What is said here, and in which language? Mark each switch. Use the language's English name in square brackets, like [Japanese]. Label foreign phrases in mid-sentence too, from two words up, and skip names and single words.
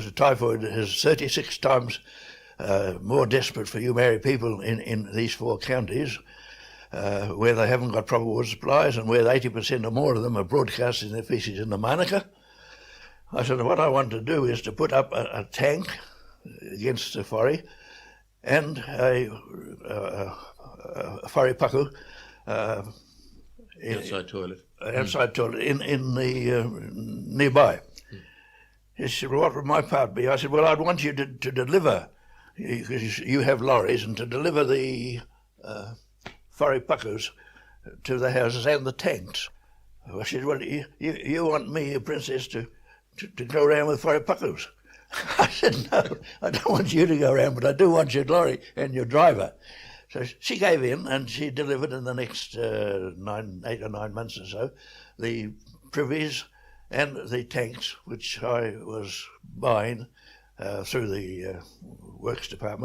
[English] Typhoid is 36 times more desperate for you Maori people in these 4 counties, where they haven't got proper water supplies and where 80% or more of them are broadcasting their faeces in the manuka. I said, what I want to do is to put up a tank against the whare and a [Māori] whare paku [English] Outside toilet in the nearby. He said, well, what would my part be? I said, well, I'd want you to deliver, because you have lorries, and to deliver the [Māori] whare pakus [English] to the houses and the tanks. I said, well, you want me, a princess, to go around with [Māori] whare pakus? [English] I said, no, I don't want you to go around, but I do want your lorry and your driver. So she gave in, and she delivered in the next 8 or 9 months or so the privies and the tanks, which I was buying through the works department.